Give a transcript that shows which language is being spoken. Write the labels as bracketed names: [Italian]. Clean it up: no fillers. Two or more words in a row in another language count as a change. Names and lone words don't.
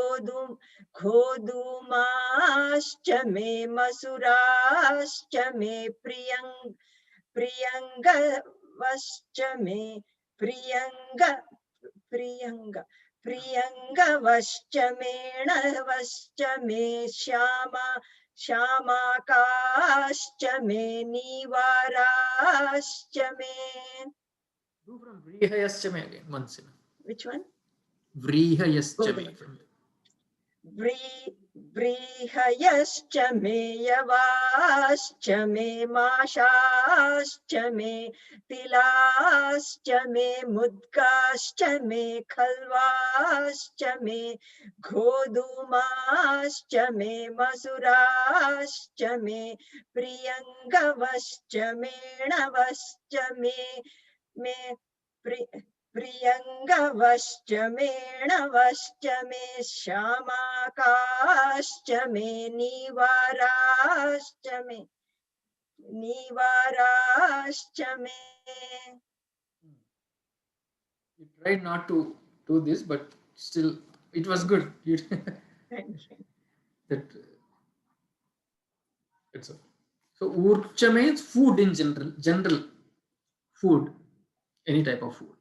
[Sanskrit] खोधूमाश्च मे मसुराश्च मे प्रियंगवश्च मे प्रियंगवश्च मे नवश्च मे शामाकाश्च मे नीवाराश्च मे. [English] Do from [Sanskrit] Vrihayascha me [English] again once. Which one? [Sanskrit] व्रीहयश्च मे. व्रीहयश्च मे यवाश्च मे माषाश्च मे तिलाश्च मे मुद्गाश्च मे खल्वाश्च मे खोधूमाश्च मे मसुराश्च मे प्रियंगवश्च मे नवश्च मे प्रियंगवश्च मे नवश्च मे शामाकाश्च मे नीवाराश्च मे [English] You tried not to do this, but still it was good. That's all. So urcha means food in general food, any type of food.